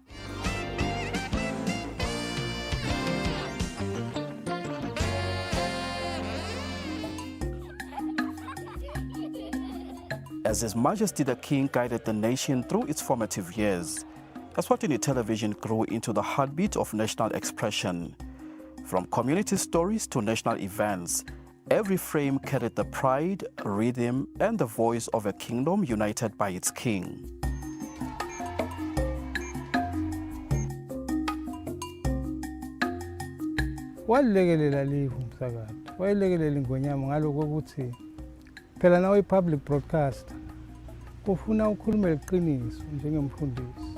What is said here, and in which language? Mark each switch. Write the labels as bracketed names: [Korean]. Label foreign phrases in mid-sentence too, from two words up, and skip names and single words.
[English] As His Majesty the King guided the nation through its formative years, Eswatini television grew into the heartbeat of national expression. From community stories to national events, every frame carried the pride, rhythm, and the voice of a kingdom united by its king. [Swati] Walilekelela live umsakazo, wayilekelela ingonyama ngaloko ukuthi phela nawe i- [English] public broadcaster [Swati] kufuna ukhulume liqiniso njengemfundisi.